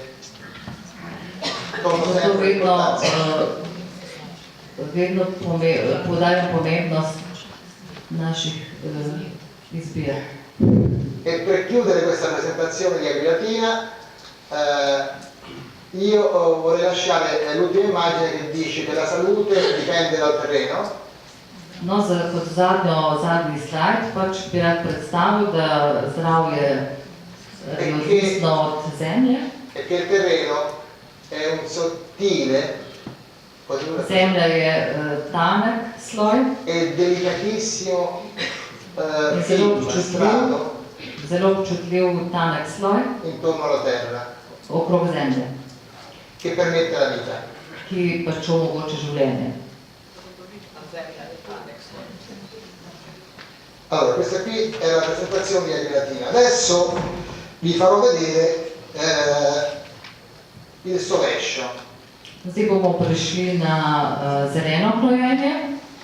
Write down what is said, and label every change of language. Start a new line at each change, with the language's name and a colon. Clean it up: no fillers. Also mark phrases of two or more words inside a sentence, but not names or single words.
Italian: Torno
Slovenian: Zato
Italian: sempre all'importanza.
Slovenian: vedno poudarjam pomembnost naših izbir.
Italian: E per chiudere questa presentazione di Agriatina, io vorrei lasciare l'ultima immagine che dice che la salute dipende dal terreno.
Slovenian: No, kot zadnji slajd pač bi rad predstavil, da zdravje je odvisno od zemlje.
Italian: E che il terreno è un sottile,
Slovenian: Zemlja je tanek sloj
Italian: e delicatissimo
Slovenian: in
Italian: film strato
Slovenian: zelo občutljiv tanek sloj
Italian: intorno alla terra
Slovenian: okrog zemlje,
Italian: che permette la vita.
Slovenian: ki pač omogoča življenje.
Italian: Allora, questa qui è la presentazione di Agriatina. Adesso vi farò vedere il sovescio.
Slovenian: Zdaj bomo prišli na zeleno krojenje.